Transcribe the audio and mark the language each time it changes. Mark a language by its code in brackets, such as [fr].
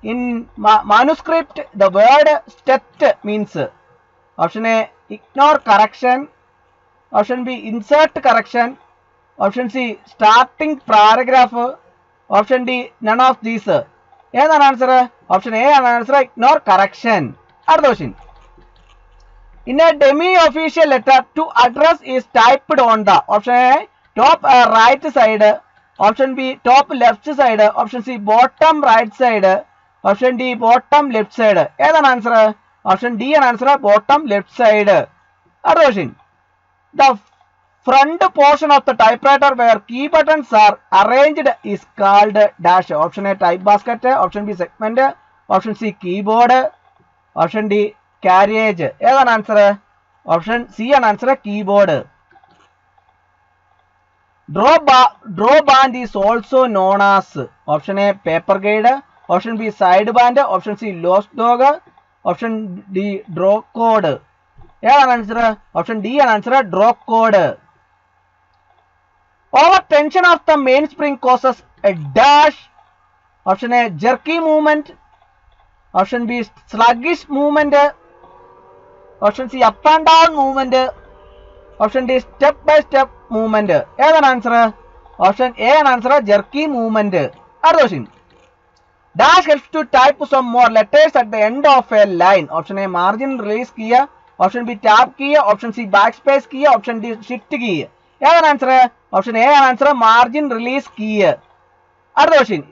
[en] In manuscript the word stet means. Option A ignore correction, option B insert correction, option C starting paragraph, option D none of these. [ml] ഏതാണ് answer? Option A ആണ് answer, ignore correction. അടുത്ത question. [en] In a demi-official letter to address is typed on the. Option A top right side, option B top left side, option C bottom right side, option D bottom left side. [ml] ഏതാണ് answer? Option D ആണ് answer, bottom left side. അടുത്ത question. [en] The front portion of the typewriter where key buttons are arranged is called dash. Option A type basket, option B segment, option C keyboard, option D carriage. [ml] ഏതാണ് answer? Option C ആണ് answer, keyboard. [en] Draw band is also known as. Option A paper guide, option B side band, option C lost dog, option D draw code. [ml] ഏതാണ് answer? Option D ആണ് answer, [en] draw code. Over tension of the mainspring causes a dash. Option A jerky movement, option B sluggish movement, option C up and down movement, option D step by step movement. [ml] ഏതാണ് answer? Option A ആണ് answer, [en] Jerky movement. [ml] അടുത്ത question. [en] Dash helps to type some more letters at the end of a line. Option A margin release key, option B tab key, option C backspace key, option D shift key. [ml] ഏതാണ് answer? Option A ആണ് answer, margin release key. അടുത്ത question.